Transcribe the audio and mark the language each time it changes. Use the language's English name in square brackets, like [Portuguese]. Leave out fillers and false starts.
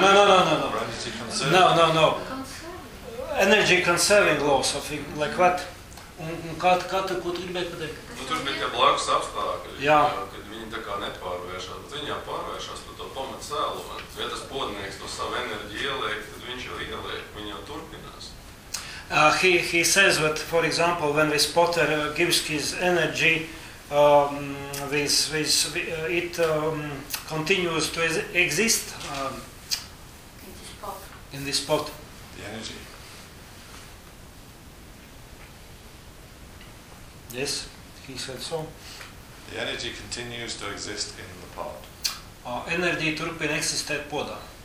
[English] No. Energy conserving laws, I think, like what? [Latvian] Un kā tu, ko tu gribētu pateikt? Nu, tur bija tie blakus apstākļi, kad viņi tā kā nepārvēršās, bet viņā pārvēršās par to pamat cēlu. Ja tas podnieks to savu enerģiju ieliek, tad viņš jau ieliek, viņi jau turpinās. [English] He says that, for example, when this potter gives his energy, it continues to exist. In this pot. The energy. Yes, he said so. The energy continues to exist in the pot. [Latvian] Energy turpina eksistēt podā.